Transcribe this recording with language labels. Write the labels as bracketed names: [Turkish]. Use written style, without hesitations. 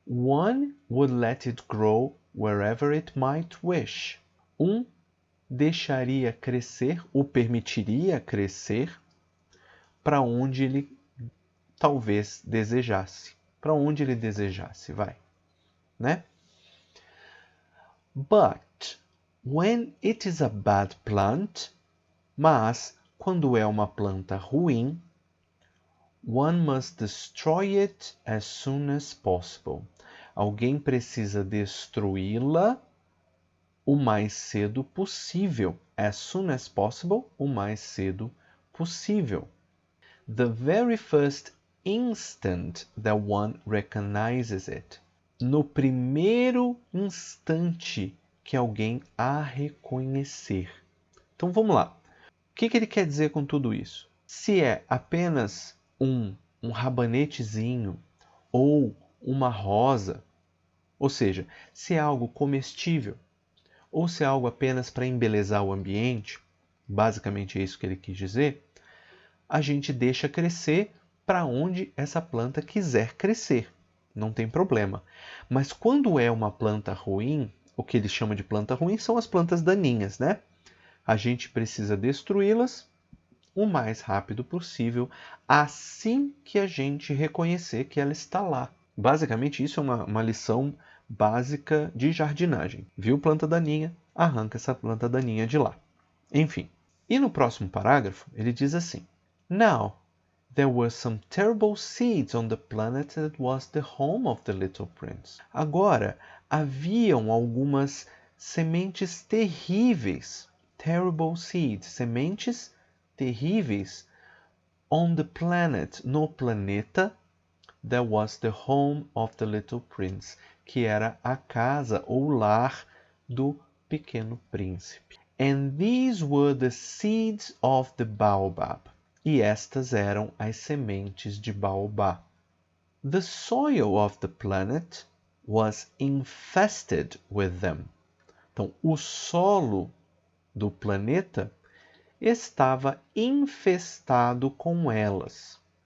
[English] One would let it grow wherever it might wish. [Portuguese] Um deixaria crescer, ou permitiria crescer, para onde ele talvez desejasse. Para onde ele desejasse, vai. [English] Né? But when it is a bad plant, [Portuguese] mas quando é uma planta ruim, [English] one must destroy it as soon as possible. [Portuguese] Alguém precisa destruí-la o mais cedo possível. [English] As soon as possible, [Portuguese] o mais cedo possível. [English] The very first instant that one recognizes it. [Portuguese] No primeiro instante que alguém a reconhecer. Então vamos lá. O que ele quer dizer com tudo isso? Se é apenas um rabanetezinho ou uma rosa, ou seja, se é algo comestível ou se é algo apenas para embelezar o ambiente, basicamente é isso que ele quis dizer, a gente deixa crescer para onde essa planta quiser crescer. Não tem problema. Mas quando é uma planta ruim, o que ele chama de planta ruim são as plantas daninhas, né? A gente precisa destruí-las o mais rápido possível, assim que a gente reconhecer que ela está lá. Basicamente, isso é uma lição básica de jardinagem. Viu planta daninha? Arranca essa planta daninha de lá. Enfim. E no próximo parágrafo, ele diz assim: [English] Now, there were some terrible seeds on the planet that was the home of the little prince. [Portuguese] Agora, haviam algumas sementes terríveis, [English] terrible seeds, [Portuguese] sementes terríveis, [English] on the planet, [Portuguese] no planeta, [English] that was the home of the little prince, [Portuguese] que era a casa ou lar do pequeno príncipe. [English] And these were the seeds of the baobab. [Portuguese] E estas eram as sementes de baobá. [English] The soil of the planet was infested with them. [Portuguese] Então, o solo do planeta estava infestado com elas.